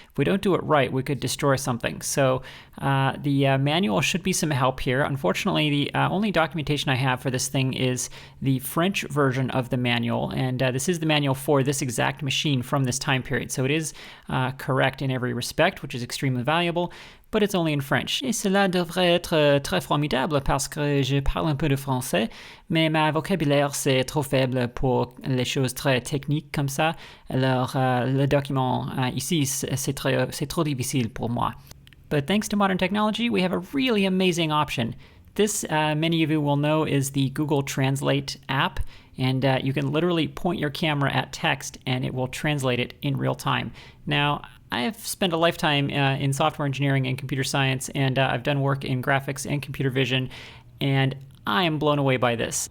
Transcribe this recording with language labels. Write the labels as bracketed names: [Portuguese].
[English] If we don't do it right, we could destroy something. So the manual should be some help here. Unfortunately, the only documentation I have for this thing is the French version of the manual, and this is the manual for this exact machine from this time period. So it is correct in every respect, which is extremely valuable, but it's only in French. [French] Et cela devrait être très formidable parce que je parle un peu de français, mais ma vocabulaire c'est trop faible pour les choses très techniques comme ça. Alors le document ici c'est trop difficile pour moi. [English] But thanks to modern technology, we have a really amazing option. This, many of you will know, is the Google Translate app, and you can literally point your camera at text and it will translate it in real time. Now, I have spent a lifetime in software engineering and computer science, and I've done work in graphics and computer vision, and I am blown away by this.